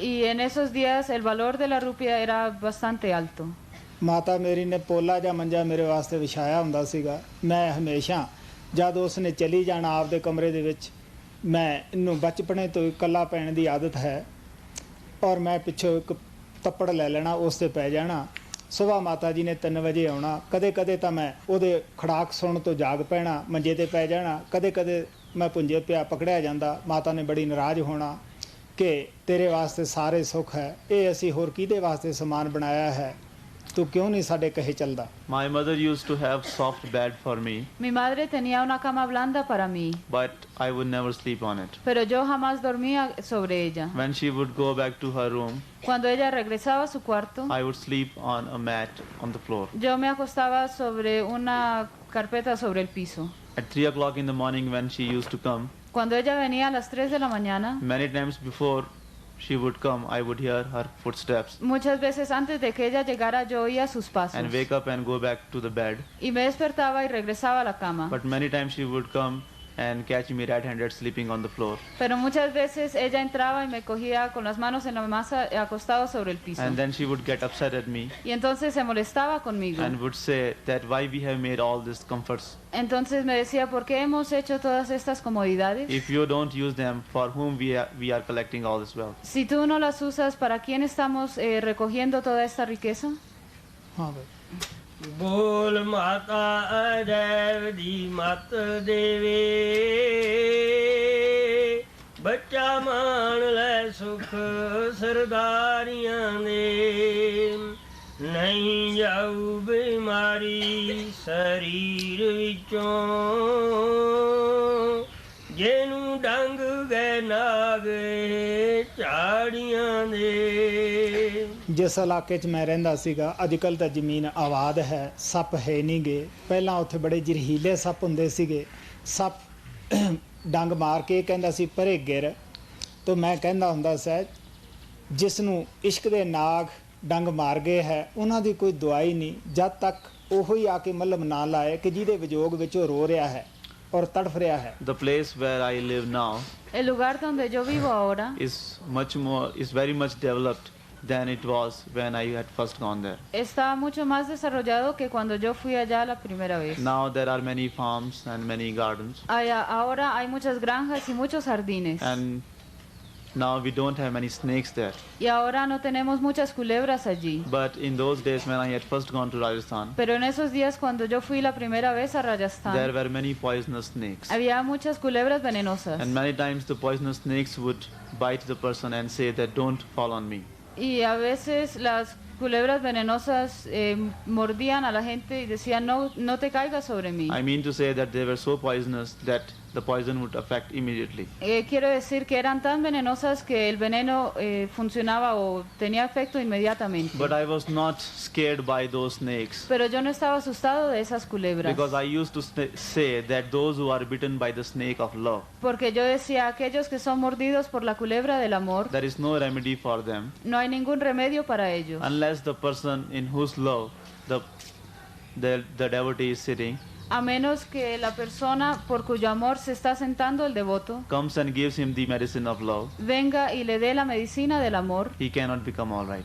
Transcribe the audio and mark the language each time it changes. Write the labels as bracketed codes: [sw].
[es] Y en esos días el valor de la rupia era bastante alto. [pa] ਮਾਤਾ ਮੇਰੀ ਨੇ ਪੋਲਾ ਜਾਂ ਮੰਜਾ ਮੇਰੇ ਵਾਸਤੇ ਵਿਛਾਇਆ ਹੁੰਦਾ ਸੀਗਾ। ਮੈਂ ਹਮੇਸ਼ਾ ਜਦ ਉਸ ਨੇ ਚਲੀ ਜਾਣਾ ਆਪਦੇ ਕਮਰੇ ਦੇ ਵਿੱਚ, ਮੈਂ ਇਹਨੂੰ ਬਚਪਨੇ ਤੋਂ ਇਕੱਲਾ ਪੈਣ ਦੀ ਆਦਤ ਹੈ, ਔਰ ਮੈਂ ਪਿੱਛੋਂ ਇੱਕ ਤੱਪੜ ਲੈ ਲੈਣਾ, ਉਸ 'ਤੇ ਪੈ ਜਾਣਾ। ਸੁਬਾਹ ਮਾਤਾ ਜੀ ਨੇ 3 ਵਜੇ ਆਉਣਾ। ਕਦੇ ਕਦੇ ਤਾਂ ਮੈਂ ਉਹਦੇ ਖੜਾਕ ਸੁਣਨ ਤੋਂ ਜਾਗ ਪੈਣਾ, ਮੰਜੇ 'ਤੇ ਪੈ ਜਾਣਾ। ਕਦੇ ਕਦੇ ਮੈਂ ਪੁੰਜੇ ਪਿਆ ਪਕੜਿਆ ਜਾਂਦਾ। ਮਾਤਾ ਨੇ ਬੜੀ ਨਾਰਾਜ਼ ਹੋਣਾ ਕਿ ਤੇਰੇ ਵਾਸਤੇ ਸਾਰੇ ਸੁੱਖ ਹੈ, ਇਹ ਅਸੀਂ ਹੋਰ ਕਿਹਦੇ ਵਾਸਤੇ ਸਮਾਨ ਬਣਾਇਆ ਹੈ, ਤੂੰ ਕਿਉਂ ਨਹੀਂ ਸਾਡੇ ਕਹੇ ਚੱਲਦਾ? [en] My mother used to have soft bed for me, [es] Mi madre tenía una cama blanda para mí, [en] but I would never sleep on it. [es] pero yo jamás dormía sobre ella. [en] When she would go back to her room, [es] Cuando ella regresaba a su cuarto, [en] I would sleep on a mat on the floor. [es] yo me acostaba sobre una carpeta sobre el piso. [en] At 3 o'clock in the morning, when she used to come, [es] Cuando ella venía a las 3 de la mañana, [en] many times before she would come, I would hear her footsteps [es] muchas veces antes de que ella llegara yo oía sus pasos [en] and wake up and go back to the bed. [es] y me despertaba y regresaba a la cama. [en] But many times she would come and catch me red-handed sleeping on the floor. [es] Pero muchas veces ella entraba y me cogía con las manos en la masa acostado sobre el piso. [en] And then she would get upset at me [es] Y entonces se molestaba conmigo. [en] and would say that why we have made all these comforts. [es] Entonces me decía, ¿por qué hemos hecho todas estas comodidades? [en] If you don't use them, for whom we are collecting all this wealth? [es] Si tú no las usas, ¿para quién estamos recogiendo toda esta riqueza? [pa] ਹਾਂ ਬਈ। ਬੋਲ ਮਾਤਾ ਅਜੈਬ ਦੀ ਮਤ ਦੇਵੇ ਬੱਚਾ ਮਾਣ ਲੈ ਸੁਖ ਸਰਦਾਰੀਆਂ ਦੇ ਨਹੀਂ ਜਾਊ ਬਿਮਾਰੀ ਸਰੀਰ ਵਿੱਚੋਂ ਜਿਹਨੂੰ ਡੰਗ ਗਏ ਨਾਗੇ ਝਾੜੀਆਂ ਦੇ। ਜਿਸ ਇਲਾਕੇ 'ਚ ਮੈਂ ਰਹਿੰਦਾ ਸੀਗਾ, ਅੱਜ ਕੱਲ੍ਹ ਤਾਂ ਜ਼ਮੀਨ ਆਬਾਦ ਹੈ, ਸੱਪ ਹੈ ਨਹੀਂ ਗੇ। ਪਹਿਲਾਂ ਉੱਥੇ ਬੜੇ ਜ਼ਹਿਰੀਲੇ ਸੱਪ ਹੁੰਦੇ ਸੀਗੇ। ਸੱਪ ਡੰਗ ਮਾਰ ਕੇ ਕਹਿੰਦਾ ਸੀ ਪਰੇ ਗਿਰ, ਤਾਂ ਮੈਂ ਕਹਿੰਦਾ ਹੁੰਦਾ ਸੀ ਜਿਸ ਨੂੰ ਇਸ਼ਕ ਦੇ ਨਾਗ ਡੰਗ ਮਾਰ ਗਏ ਹੈ ਉਹਨਾਂ ਦੀ ਕੋਈ ਦਵਾਈ ਨਹੀਂ, ਜਦ ਤੱਕ ਉਹੋ ਹੀ ਆ ਕੇ ਮੱਲਮ ਨਾ ਲਾਏ ਕਿ ਜਿਹਦੇ ਵਿਜੋਗ ਵਿੱਚ ਉਹ ਰੋ ਰਿਹਾ ਹੈ ਔਰ ਤੜਫ ਰਿਹਾ ਹੈ। [en] The place where I live now [es] El lugar donde yo vivo ahora [en] is very much developed than it was when I had first gone there. [es] está mucho más desarrollado que cuando yo fui allá la primera vez. [en] Now there are many farms and many gardens, [es] Ahora hay muchas granjas y muchos jardines. [en] and now we don't have many snakes there. [es] Y ahora no tenemos muchas culebras allí. [en] But in those days when I had first gone to Rajasthan, [es] Pero en esos días cuando yo fui la primera vez a [en] there [es] Rajasthan, [en] were many poisonous snakes. [es] había muchas culebras venenosas. [en] And many times the poisonous snakes would bite the person and say that don't fall on me. [es] Y a veces las culebras venenosas mordían a la gente y decían no te caigas sobre mí. [en] I mean to say that they were so poisonous that the poison would affect immediately. [es] Quiero decir que eran tan venenosas que el veneno funcionaba o tenía efecto inmediatamente. [en] But I was not scared by those snakes, [es] Pero yo no estaba asustado de esas culebras. [en] because I used to say that those who are bitten by the snake of love, [es] Porque yo decía, aquellos que son mordidos por la culebra del amor, [en] there is no remedy for them [es] no hay ningún remedio para ellos. [en] unless the person in whose love the devotee is sitting [es] A menos que la persona por cuyo amor se está sentando el devoto [en] comes and gives him the medicine of love, [es] venga y le dé la medicina del amor, [en] he cannot become all right.